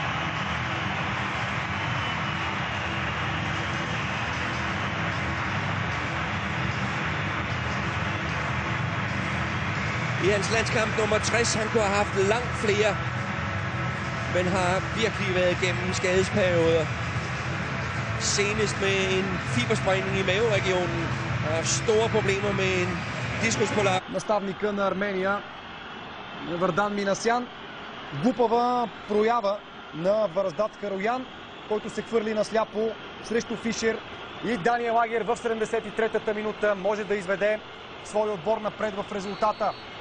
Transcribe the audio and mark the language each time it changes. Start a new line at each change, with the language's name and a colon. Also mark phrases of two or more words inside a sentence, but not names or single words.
Danish: I hans landskamp nummer 60, han kunne have haft langt flere, men har virkelig været igennem skadesperioder. Senest med en fibersprængning i maveregionen. Har haft store problemer med en дискуспола.
Bulgarian: Наставника на Армения Вардан Минасян. Глупава проява на Вараздат Кароян, който се хвърли насляпо срещу Фишер. И Даниел Агер в 73-та минута може да изведе своя отбор напред в резултата.